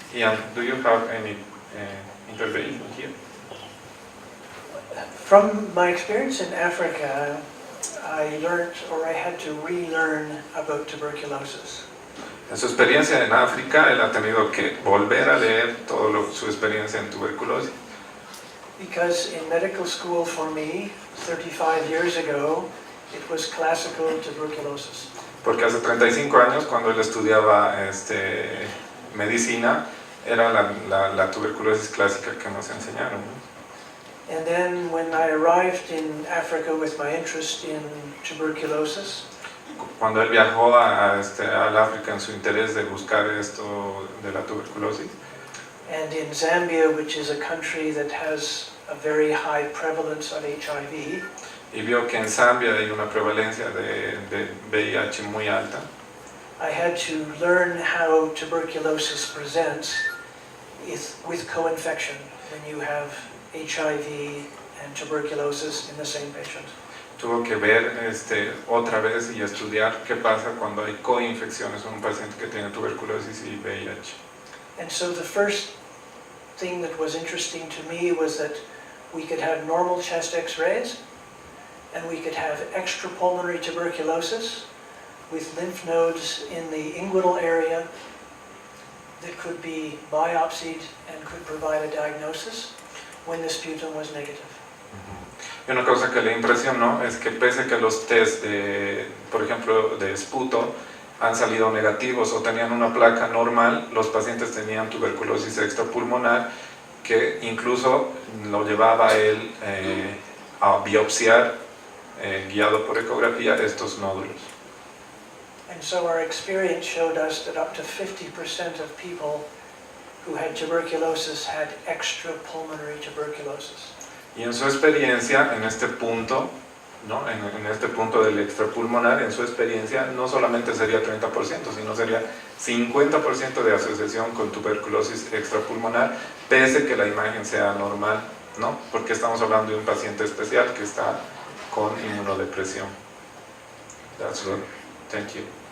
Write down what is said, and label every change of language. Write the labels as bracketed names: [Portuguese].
[English] Ian, do you have any intervention here? From my experience in Africa, I learned, or I had to relearn about tuberculosis. [Spanish] En su experiencia en África, él ha tenido que volver a leer toda su experiencia en tuberculosis. [English] Because in medical school for me, 35 years ago, it was classical tuberculosis. [Spanish] Porque hace 35 años, cuando él estudiaba medicina, era la tuberculosis clásica que nos enseñaron, ¿no? [English] And then when I arrived in Africa with my interest in tuberculosis, [Spanish] cuando él viajó al África en su interés de buscar esto de la tuberculosis, [English] and in Zambia, which is a country that has a very high prevalence of HIV, [Spanish] y vio que en Zambia hay una prevalencia de VIH muy alta, [English] I had to learn how tuberculosis presents with co-infection when you have HIV and tuberculosis in the same patient. [Spanish] Tuvo que ver otra vez y estudiar qué pasa cuando hay coinfecciones en un paciente que tiene tuberculosis y VIH. [English] And so the first thing that was interesting to me was that we could have normal chest x-rays and we could have extrapulmonary tuberculosis with lymph nodes in the inguinal area that could be biopsied and could provide a diagnosis when the sputum was negative. [Spanish] Y una cosa que le impresionó es que pese a que los test por ejemplo, de esputo han salido negativos o tenían una placa normal, los pacientes tenían tuberculosis extrapulmonar que incluso lo llevaba a él a biopsiar, guiado por ecografía, estos nódulos. [English] And so our experience showed us that up to 50% of people who had tuberculosis had extrapulmonary tuberculosis. [Spanish] Y en su experiencia, en este punto, ¿no? en este punto del extrapulmonar, en su experiencia no solamente sería 30%, sino sería 50% de asociación con tuberculosis extrapulmonar, pese que la imagen sea normal, ¿no? Porque estamos hablando de un paciente especial que está con inmunodepresión. [English] That's good. Thank you.